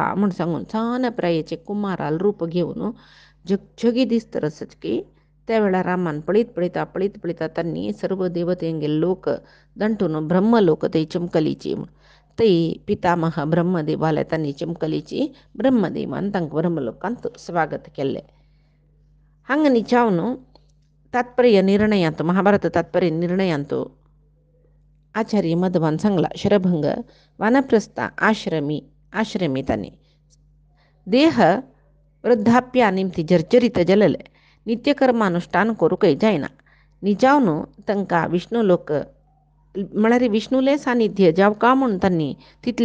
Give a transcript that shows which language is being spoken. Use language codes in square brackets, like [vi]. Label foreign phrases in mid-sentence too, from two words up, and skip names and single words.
[kok] म्हण सांगून सान प्रायेचे कुमाराल रूप घेवन जगजगी दिसतरसच की त्या वेळार रामान पळयता तांणी सर्व देवतेंगे लोक दंटून ब्रह्मलोक थंय चमकलीची थंय पितामह ब्रह्मदेवाले तांणी चमकलीची ब्रह्मदेवान तांकां ब्रह्मलोकांत स्वागत केलें हांगा न्हिचावन तात्पर्य निर्णयांत महाभारत तात्पर्य निर्णयांत आचार्य मध्वान सांगला शरभंग वानप्रस्थ आश्रमी तांणी देह वृद्धाप्या निमती जर्जरीत जलले नित्यकर्मानुष्ठान करूंकय जायना न्हिचावन तांकां विष्णू लोक म्हळ्यार विष्णुले सानिध्य जावका म्हूण तांणी तितले